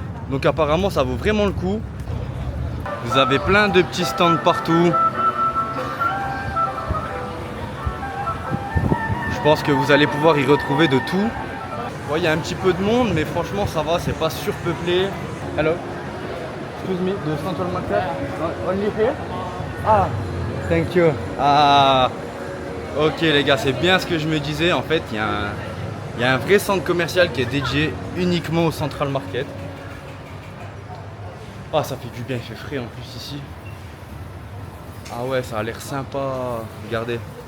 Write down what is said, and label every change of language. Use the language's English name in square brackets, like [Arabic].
[French] Donc apparemment ça vaut vraiment le coup. Vous avez plein de petits stands partout. Je pense que vous allez pouvoir y retrouver de tout. Bon, il y a un petit peu de monde, mais franchement ça va, c'est pas surpeuplé. [English] Hello, excuse me, the Central Market, only here? Ah, thank you. Ah, ok [French] les gars, c'est bien ce que je me disais. En fait, il y a un vrai centre commercial qui est dédié uniquement au Central Market. Ah, ça fait du bien, il fait frais en plus ici. Ah ouais, ça a l'air sympa, regardez.